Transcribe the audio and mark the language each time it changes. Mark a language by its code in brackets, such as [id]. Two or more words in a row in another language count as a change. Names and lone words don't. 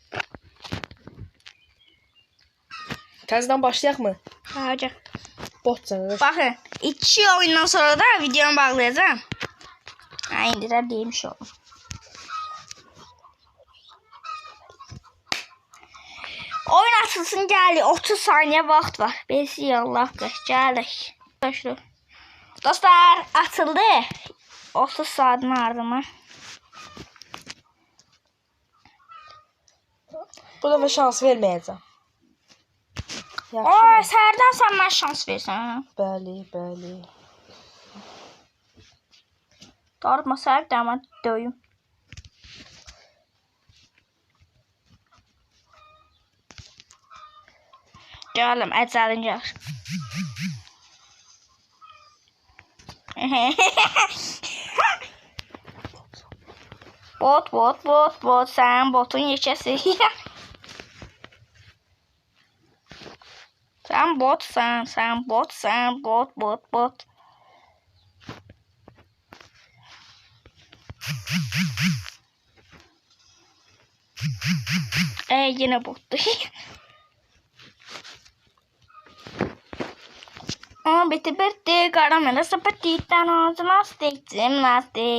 [az] Təzədən başlayaq mı? Hadi. Bot sənə. [tr] Bakın 2 oyundan sonra da videomu bağlayacağım. Ha, indi de değilmiş oğlum. [az] Oyun açılsın geldi. 30 saniye vaxt var. Besi Allah gəldik. [tr] Dostlar açıldı. 30 saatin ardından. [az] Bu dəfə şans verməyəcəm. Oy, səhərdən sən mənə şans versən. Bəli. Dartma səhərdən mən döyüm. Gəlim, əcəlin gəlir. Bot. Sen botun yekəsi. Sen bot. [tr] Yine bottu. Bitti. Karamela sapatita lastik, gimnastik.